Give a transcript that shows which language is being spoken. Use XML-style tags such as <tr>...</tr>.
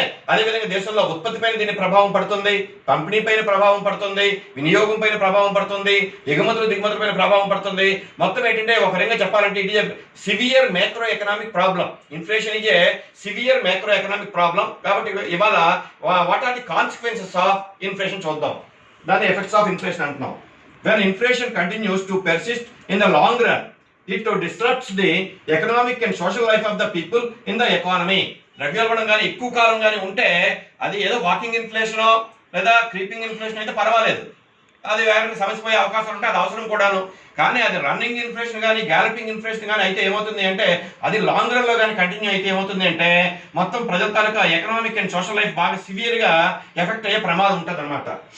<te>అదేవిధంగా దేశంలో ఉత్పత్తి పైన దీని ప్రభావం పడుతుంది, పంపిణీ పైన ప్రభావం పడుతుంది, వినియోగం పైన ప్రభావం పడుతుంది, ఎగుమతులు దిగుమతుల పైన ప్రభావం పడుతుంది. మొత్తం ఏంటంటే ఒక రకంగా చెప్పాలంటే</te> <en>It is severe micro economic problem. Inflation is a severe micro economic problem.</en> <te>కాబట్టి ఇవాళ</te> <en>what are the consequences of inflation</en> <te>చూద్దాం.</te> <en>దాని effects of inflation</en> <te>అంటున్నాం.</te> <en>When inflation continues to persist in the long run, it disrupts the economic and social life of the people in the economy.</en> <te>ద్రవ్యోల్బణం కానీ ఎక్కువ కాలం కానీ ఉంటే అది ఏదో వాకింగ్ ఇన్ఫ్లేషన్ లేదా క్రీపింగ్ ఇన్ఫ్లేషన్ అయితే పర్వాలేదు, అది వేరే సమస్య పోయే అవకాశం ఉంటే అది అవసరం కూడాను. కానీ అది రన్నింగ్ ఇన్ఫ్లేషన్ కానీ గ్యాలపింగ్ ఇన్ఫ్లేషన్ కానీ అయితే ఏమవుతుంది అంటే అది లాంగ్ రన్ లో కానీ కంటిన్యూ అయితే ఏమవుతుంది అంటే మొత్తం ప్రజల తాలూకా ఎకనామిక్ అండ్ సోషల్ లైఫ్ బాగా సివియర్ గా ఎఫెక్ట్ అయ్యే ప్రమాదం ఉంటుంది అనమాట.</te>